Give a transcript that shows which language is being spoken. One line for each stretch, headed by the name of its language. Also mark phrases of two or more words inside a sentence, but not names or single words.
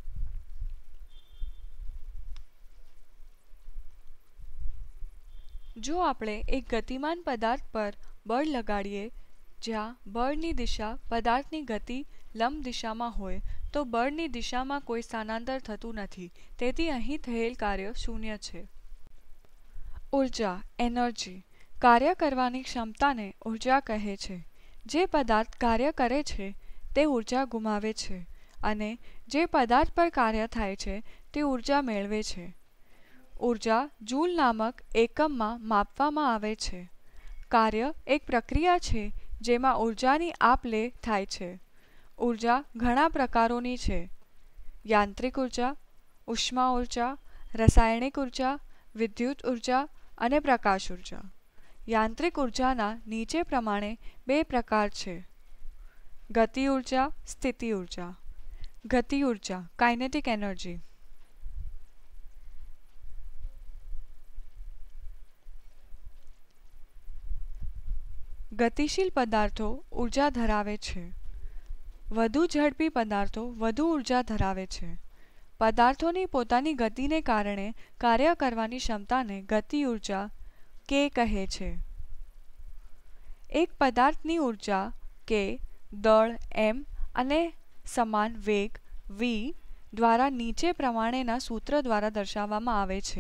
Gujarati: જો આપણે એક ગતિમાન પદાર્થ પર બળ લગાડીએ જ્યાં બળની દિશા પદાર્થની ગતિ લંબ દિશામાં હોય તો બળની દિશામાં કોઈ સ્થાનાંતર થતું નથી, તેથી અહીં થયેલ કાર્ય શૂન્ય છે। ઊર્જા એનર્જી। કાર્ય કરવાની ક્ષમતાને ઊર્જા કહે છે। જે પદાર્થ કાર્ય કરે છે તે ઊર્જા ગુમાવે છે અને જે પદાર્થ પર કાર્ય થાય છે તે ઊર્જા મેળવે છે। ઊર્જા જૂલ નામક એકમમાં માપવામાં આવે છે। કાર્ય એક પ્રક્રિયા છે જેમાં ઊર્જાની આપ-લે થાય છે। ઊર્જા ઘણા પ્રકારોની છે। યાંત્રિક ઊર્જા, ઉષ્મા ઊર્જા, રાસાયણિક ઊર્જા, વિદ્યુત ઊર્જા અને પ્રકાશ ઊર્જા। યાંત્રિક ઊર્જાના નીચે પ્રમાણે બે પ્રકાર છે। ગતિ ઊર્જા, સ્થિતિ ઊર્જા। ગતિ ઊર્જા
English: kinetic energy.
Gujarati: ગતિશીલ પદાર્થો ઊર્જા ધરાવે છે। વધુ ઝડપી પદાર્થો વધુ ઊર્જા ધરાવે છે। પદાર્થોની પોતાની ગતિને કારણે કાર્ય કરવાની ક્ષમતાને ગતિ ઊર્જા K કહે છે। એક પદાર્થની ઊર્જા K દળ m અને સમાન વેગ v દ્વારા નીચે પ્રમાણેના સૂત્ર દ્વારા દર્શાવવામાં આવે છે।